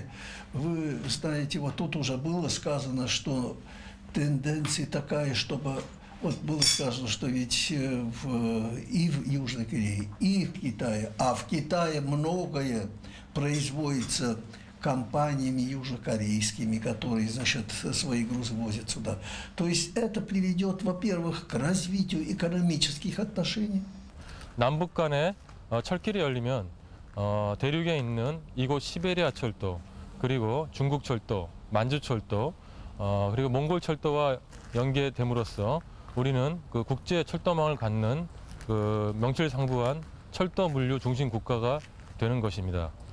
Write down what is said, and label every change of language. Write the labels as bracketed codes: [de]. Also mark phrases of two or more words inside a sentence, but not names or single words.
[ru] Вы знаете, вот тут уже было сказано, что тенденция такая, чтобы вот было сказано, что ведь и в Южной Корее, и в Китае, а в Китае многое производится компаниями южнокорейскими, которые, значит, свои грузы возят сюда. То есть это приведет, во-первых, к развитию экономических отношений. [ko] 남북 간에 철길이 열리면 대륙에 있는 이곳 시베리아 철도, 그리고 중국 철도, 만주 철도, 그리고 몽골 철도와 연계됨으로써 우리는 그 국제 철도망을 갖는 그 명실상부한 철도 물류 중심 국가가 되는 것입니다.